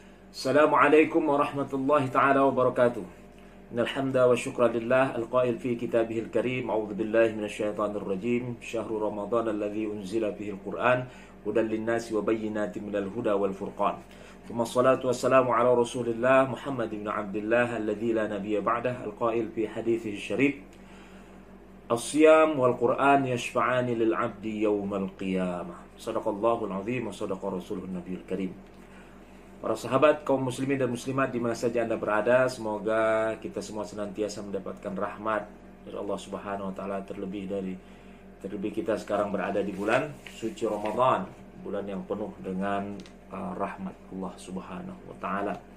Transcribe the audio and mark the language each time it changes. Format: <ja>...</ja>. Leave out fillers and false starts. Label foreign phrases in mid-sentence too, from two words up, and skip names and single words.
<ar>السلام عليكم ورحمة الله تعالى وبركاته. إن الحمد والشكر لله القائل في كتابه الكريم. أعوذ بالله من الشيطان الرجيم. شهر رمضان الذي أنزل فيه القرآن هدى للناس وبينات من الهدى والفرقان. ثم الصلاة والسلام على رسول الله محمد بن عبد الله الذي لا نبي بعده القائل في حديثه الشريف. الصيام والقرآن يشفعان للعبد يوم القيامة. صدق الله العظيم وصدق رسوله النبي الكريم.</ar> <id>Para sahabat kaum muslimin dan muslimat di mana saja Anda berada, semoga kita semua senantiasa mendapatkan rahmat dari Allah</id> <ar>سبحانه وتعالى,</ar> <id>terlebih kita sekarang berada di bulan suci Ramadan, bulan yang penuh dengan rahmat Allah</id> <ar>سبحانه وتعالى.</ar>